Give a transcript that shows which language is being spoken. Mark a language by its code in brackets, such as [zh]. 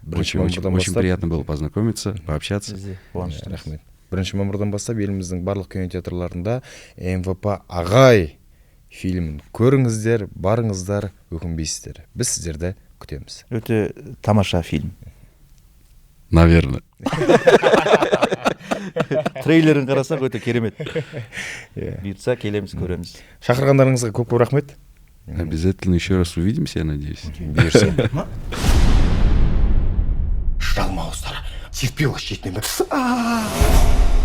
[ru] Очень приятно было познакомиться, пообщаться. [kk] Рахмет. 1 мамырдан бастап еліміздің барлық кинотеатрларында МВП ағай фильмін көріңіздер, барыңыздар, өкінбейсіздер. Біз сіздерді күтеміз. Өте тамаша фильм. [ru] Наверное. [kk] Трейлерін қарасақ өте керемет. Бұйыртса келеміз, көреміз. Шақырғандарыңызға көп рахмет. [ru] Обязательно еще раз увидимся, я надеюсь. Жалмауыздар, серпе осы жетінен